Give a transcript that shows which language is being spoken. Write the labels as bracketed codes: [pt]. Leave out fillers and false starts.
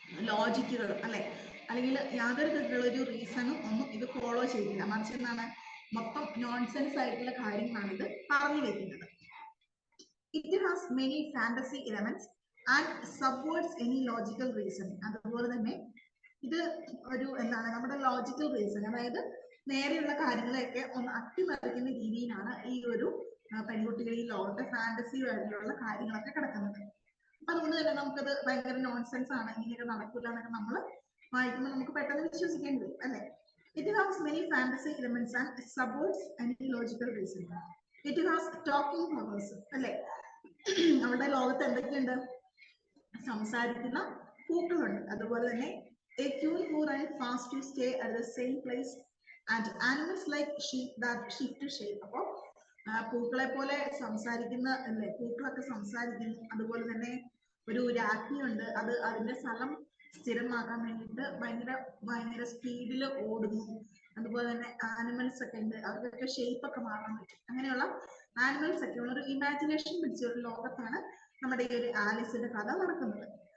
[ml] ലോജിക്കുകളും അല്ലെ, അല്ലെങ്കിൽ യാതൊരു തരത്തിലുള്ള ഒരു റീസണും ഒന്നും ഇത് ഫോളോ ചെയ്തില്ല, മറിച്ച് എന്താണ് മൊത്തം നോൺസെൻസ് ആയിട്ടുള്ള കാര്യങ്ങളാണ് ഇത് പറഞ്ഞു വെക്കുന്നത്. [en] It has many fantasy elements and subverts any logical reasoning. [ml] അതുപോലെ തന്നെ ഇത് ഒരു എന്താണ് നമ്മുടെ ലോജിക്കൽ റീസൺ, അതായത് നേരെയുള്ള കാര്യങ്ങളെയൊക്കെ ഒന്ന് അട്ടിമറിക്കുന്ന രീതിയിലാണ് ഈ ഒരു പെൺകുട്ടികൾ ഈ ലോകത്തെ ഫാന്റസി വേൾഡിലുള്ള കാര്യങ്ങളൊക്കെ കിടക്കുന്നത്. അപ്പൊ അതുകൊണ്ട് തന്നെ നമുക്കത് ഭയങ്കര നോൺസെൻസ് ആണ്, ഇങ്ങനെയൊക്കെ നടക്കില്ല എന്നൊക്കെ നമ്മൾ വായിക്കുമ്പോൾ നമുക്ക് പെട്ടെന്ന് വിശ്വസിക്കേണ്ടി വരും അല്ലെ. [en] It has many fantasy elements and subverts any logical reasoning. It has talking powers [ml] അല്ലെ. നമ്മുടെ ലോകത്ത് എന്തൊക്കെയുണ്ട്, സംസാരിക്കുന്ന പൂക്കളുണ്ട്, അതുപോലെ തന്നെ [en] a queen who ran fast to stay at the same place and animals like sheep that shift shape. [ml] അപ്പോൾ പൂക്കളെ പോലെ സംസാരിക്കുന്ന അല്ലെ, പൂക്കളൊക്കെ സംസാരിക്കുന്നു, അതുപോലെ തന്നെ ഒരു രാജ്ഞിയുണ്ട്, അത് അതിന്റെ സ്ഥലം സ്ഥിരമാക്കാൻ വേണ്ടിയിട്ട് ഭയങ്കര സ്പീഡിൽ ഓടുന്നു, അതുപോലെ തന്നെ ആനിമൽസ് ഒക്കെ ഉണ്ട്, അവർക്കൊക്കെ ഷേപ്പ് ഒക്കെ മാറാൻ പറ്റും, അങ്ങനെയുള്ള ആനിമൽസ് ഒക്കെ ഉള്ള ഒരു ഇമാജിനേഷൻ പിടിച്ച ഒരു ലോകത്താണ് നമ്മുടെ ഈ ഒരു ആലിസിന്റെ കഥ നടക്കുന്നത്.